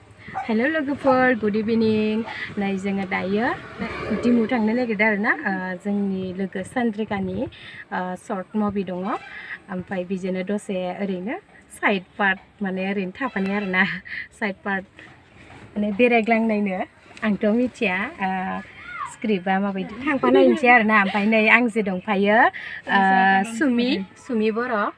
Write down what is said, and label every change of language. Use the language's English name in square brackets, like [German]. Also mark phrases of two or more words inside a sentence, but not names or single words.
[Bodo] Hello logoफोर [English] good evening [Bodo] नै जोङो दायो दिमु थांनो नागिरदों आरोना जोंनि लोगो सान्द्रिकानि [English] short movie [Bodo] दङ ओमफ्राय बिजोंनो दसे ओरैनो [English] side part [Bodo] माने ओरैनो थाफानाय आरोना [English] side part [Bodo] माने बेरायग्लांनायनो आंथ' मिथिया स्क्रिप्टआ माबायदि थांफानायनोसै आरोना ओमफ्राय नै आंजों दंफायो सुमि बर'